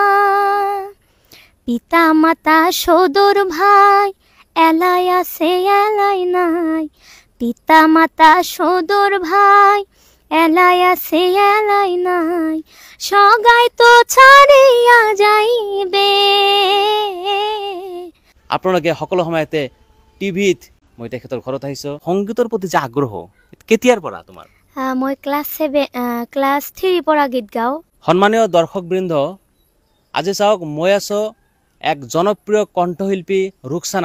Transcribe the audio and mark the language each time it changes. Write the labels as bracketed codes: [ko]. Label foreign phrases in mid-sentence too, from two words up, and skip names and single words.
[bn] পিতা মাতা সদর ভাই এলাই আছে এলাই নাই, পিতা মাতা সদর ভাই এলাই আছে এলাই নাই, সগাই তো ছাড়িয়া যাইবে। [as] আপোনালোকে সকলো সময়তে টিভিত মই তেখেতৰ ঘৰত আহিছো। সংগীতৰ প্ৰতি যে আগ্ৰহ কেতিয়াৰ পৰা তোমাৰ? মই ক্লাছ 3 পৰা গীত গাওঁ। সন্মানীয় দৰ্শকবৃন্দ, আজি চাওক মই আছো এক জনপ্ৰিয় কণ্ঠশিল্পী ৰুকসানা।